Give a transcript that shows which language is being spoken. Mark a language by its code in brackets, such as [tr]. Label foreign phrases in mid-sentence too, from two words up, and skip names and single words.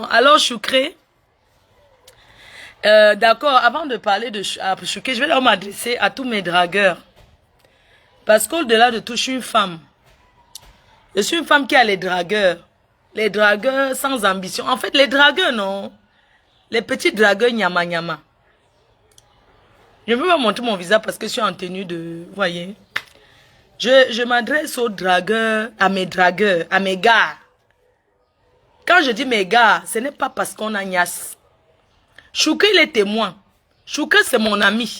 [fr] Alors, Choukré, d'accord, avant de parler de Choukré, je vais leur m'adresser à tous mes dragueurs. Parce qu'au-delà de tout, je suis une femme. Je suis une femme qui a les dragueurs. Les dragueurs sans ambition. En fait, les dragueurs, non. Les petits dragueurs nyama nyama. Je ne veux pas montrer mon visage parce que je suis en tenue de... Vous voyez? Je m'adresse aux dragueurs, à mes gars. Quand je dis mes gars, ce n'est pas parce qu'on a Nias. Choukré, il est témoin. Choukré, c'est mon ami.